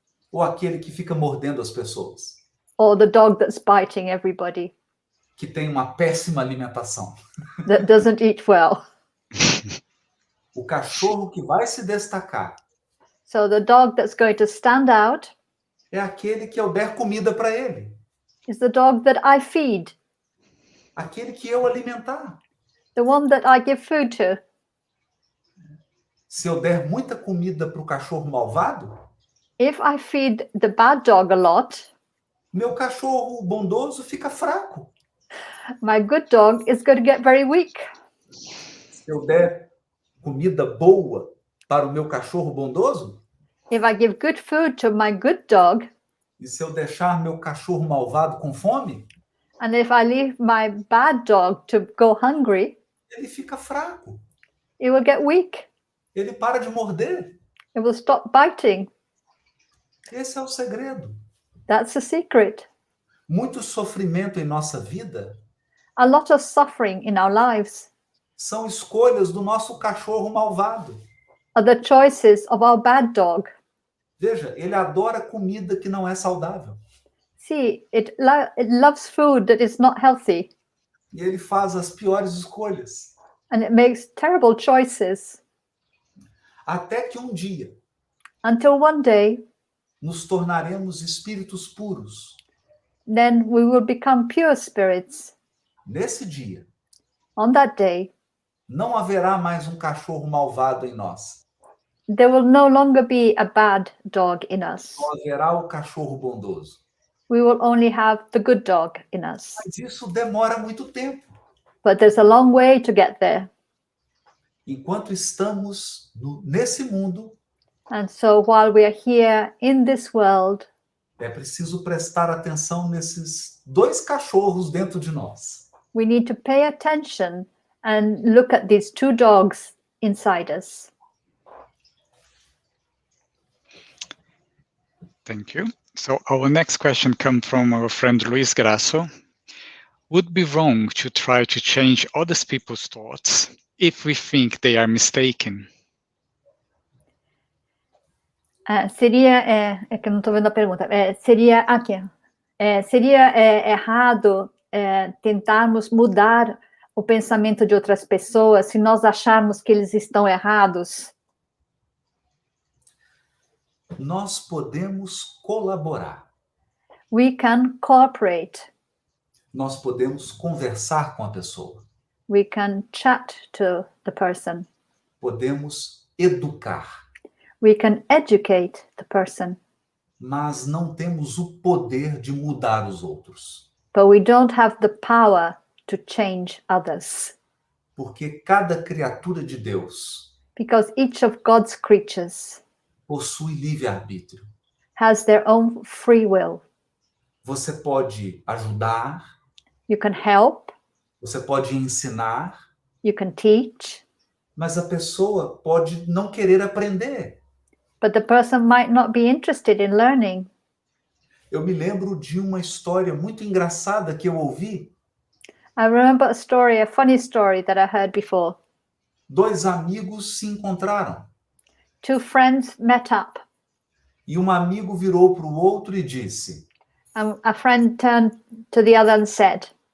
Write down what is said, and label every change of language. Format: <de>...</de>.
<pt>ou aquele que fica mordendo as pessoas?</pt> <en>or the dog that's biting everybody,</en> <pt>Que tem uma péssima alimentação.</pt> <en>that doesn't eat well?</en> <pt>O cachorro que vai se destacar</pt> <en>So the dog that's going to stand out</en> <pt>é aquele que eu der comida para ele.</pt> <en>is the dog that I feed,</en> <pt>Aquele que eu alimentar.</pt> <en>the one that I give food to.</en> <pt>Se eu der muita comida para o cachorro malvado,</pt> <en>If I feed the bad dog a lot,</en> <pt>meu cachorro bondoso fica fraco.</pt> <en>my good dog is going to get very weak.</en> <pt>Se eu der comida boa para o meu cachorro bondoso,</pt> <en>If I give good food to my good dog,</en> <pt>e se eu deixar meu cachorro malvado com fome,</pt> <en>and if I leave my bad dog to go hungry,</en> <pt>ele fica fraco.</pt> <en>it will get weak.</en> <pt>Ele para de morder.</pt> <en>It will stop biting.</en> <pt>Esse é o segredo.</pt> <en>That's the secret.</en> <pt>Muito sofrimento em nossa vida</pt> <en>A lot of suffering in our lives</en> <pt>são escolhas do nosso cachorro malvado.</pt> <en>are the choices of our bad dog.</en> <pt>Veja, ele adora comida que não é saudável.</pt> <en>See, it loves food that is not healthy,</en> <pt>E ele faz as piores escolhas.</pt> <en>and it makes terrible choices</en> <pt>Até que um dia</pt> <en>until one day,</en> <pt>nos tornaremos espíritos puros.</pt> <en>then we will become pure spirits.</en> <pt>Nesse dia,</pt> <en>On that day,</en> <pt>não haverá mais um cachorro malvado em nós.</pt> <en>there will no longer be a bad dog in us.</en> <pt>Só haverá o cachorro bondoso.</pt> <en>We will only have the good dog in us.</en> <pt>Mas isso demora muito tempo.</pt> <en>But there's a long way to get there.</en> <pt>Enquanto estamos nesse mundo,</pt> <en>And so while we are here in this world,</en> <pt>é preciso prestar atenção nesses dois cachorros dentro de nós.</pt> <en>we need to pay attention and look at these two dogs inside us. Thank you. So our next question comes from our friend Luis Grasso. Would it be wrong to try to change other people's thoughts if we think they are mistaken?</en> <pt>Seria, é que eu não estou vendo a pergunta, seria aqui, seria errado tentarmos mudar o pensamento de outras pessoas se nós acharmos que eles estão errados? Nós podemos colaborar.</pt> <en>We can cooperate.</en> <pt>Nós podemos conversar com a pessoa.</pt> <en>We can chat to the person.</en> <pt>Podemos educar.</pt> <en>We can educate the person.</en> <pt>Mas não temos o poder de mudar os outros.</pt> <en>But we don't have the power to change others.</en> <pt>Porque cada criatura de Deus</pt> <en>Because each of God's creatures</en> <pt>possui livre-arbítrio.</pt> <en>has their own free will.</en> <pt>Você pode ajudar,</pt> <en>You can help,</en> <pt>você pode ensinar,</pt> <en>you can teach,</en> <pt>mas a pessoa pode não querer aprender.</pt> <en>but the person might not be interested in learning.</en> <pt>Eu me lembro de uma história muito engraçada que eu ouvi.</pt> <en>I remember a story, a funny story that I heard before.</en> <pt>Dois amigos se encontraram</pt> <en>Two friends met up,</en> <pt>e um amigo virou para o outro e disse:</pt> <en>and a friend turned to the other and said,</en>